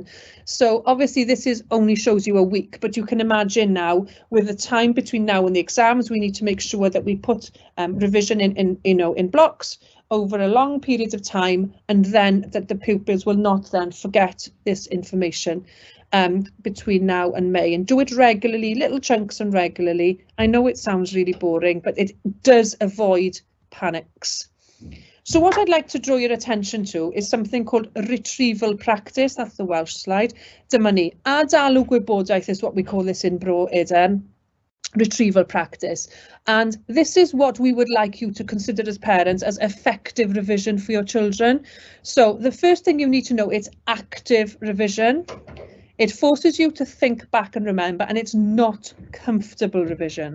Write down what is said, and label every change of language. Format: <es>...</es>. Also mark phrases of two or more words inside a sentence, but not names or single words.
<en>So obviously this only shows you a week, but you can imagine now with the time between now and the exams, we need to make sure that we put revision in blocks over a long period of time, and then that the pupils will not then forget this information between now and May, and do it regularly, little chunks and regularly. I know it sounds really boring, but it does avoid panics. So what I'd like to draw your attention to is something called retrieval practice. That's the Welsh slide.</en> <cy>Dyma ni. Adalw Gwybodaeth</cy> <en>is what we call this in Bro Eden. Retrieval practice. And this is what we would like you to consider as parents as effective revision for your children. So the first thing you need to know is active revision. It forces you to think back and remember, and it's not comfortable revision.</en>